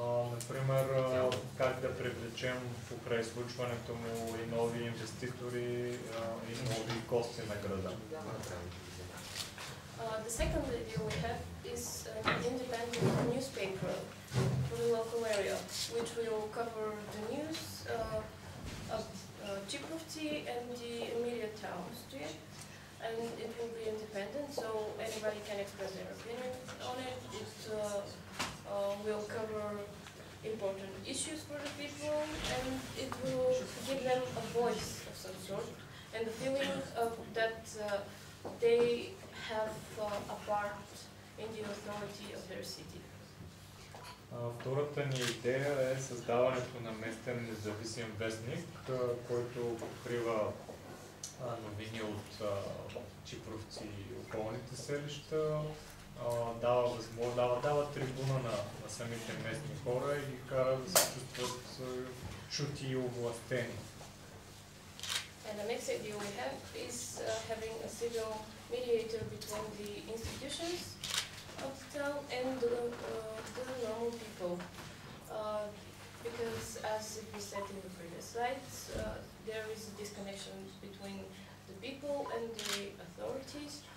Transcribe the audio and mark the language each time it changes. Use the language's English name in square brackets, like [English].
[Bulgarian] Например, как да привлечем покрай случването му и нови инвеститори и нови гости на града. [English] The second idea we have is an independent newspaper for the local area, which will cover the news of Čiprovci and the immediate towns to it. And it will be independent, so anybody can express their opinion on it. It will cover important issues for the people, and it will give them a voice of some sort, and the feeling of that they have a part in the authority of their city. [Bulgarian] Втората ни идея е създаването на местен независим вестник, който покрива новини от Чипровци и околните селища, дава трибуна на самите местни хора и ги кара да се чувстват чути и овластени. [English] And the next idea we have is having a civil mediator between the institutions of the town and the normal people. Because as we said in the previous slides, there is a disconnection between the people and the authorities.